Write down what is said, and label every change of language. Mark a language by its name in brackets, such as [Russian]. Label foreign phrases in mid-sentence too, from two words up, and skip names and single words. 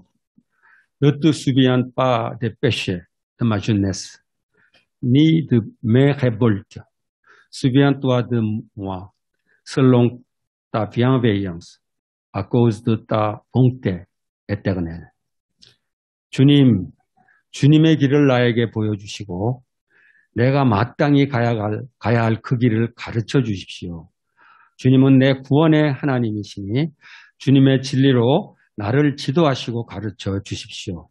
[French] Ne te souviens pas des péchés de ma jeunesse, ni de mes révoltes. Souviens-toi de moi, selon ta bienveillance, à cause de ta bonté éternelle. [Korean] 주님, 주님의 길을 나에게 보여주시고 내가 마땅히 가야 할 그 길을 가르쳐 주십시오. 주님은 내 구원의 하나님이시니 주님의 진리로 나를 지도하시고 가르쳐 주십시오.